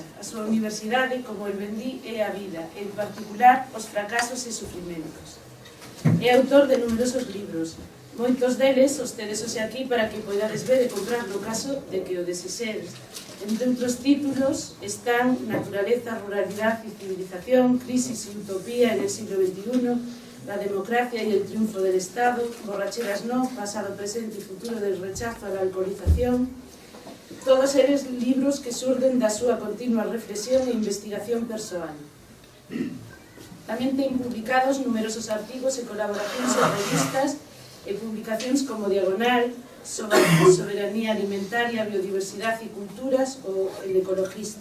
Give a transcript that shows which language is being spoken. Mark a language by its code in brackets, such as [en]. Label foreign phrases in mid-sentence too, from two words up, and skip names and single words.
[gl] A súa universidade, como el vendí, é a vida, en particular os fracasos e sufrimentos. É autor de numerosos libros. Moitos deles os tedes hoxe aquí para que poidades ver e comprar no caso de que o desexedes. Entre outros títulos están Naturaleza, Ruralidad y Civilización, Crisis y Utopía en el siglo XXI, La democracia y el triunfo del Estado, Borracheras no, Pasado, presente y futuro del rechazo a la alcoholización. Todos eles libros que surden da súa continua reflexión e investigación persoal. Tamén ten publicados numerosos artigos e colaboracións en revistas e publicacións como Diagonal, sobre soberanía alimentaria, biodiversidade e culturas ou El Ecologista.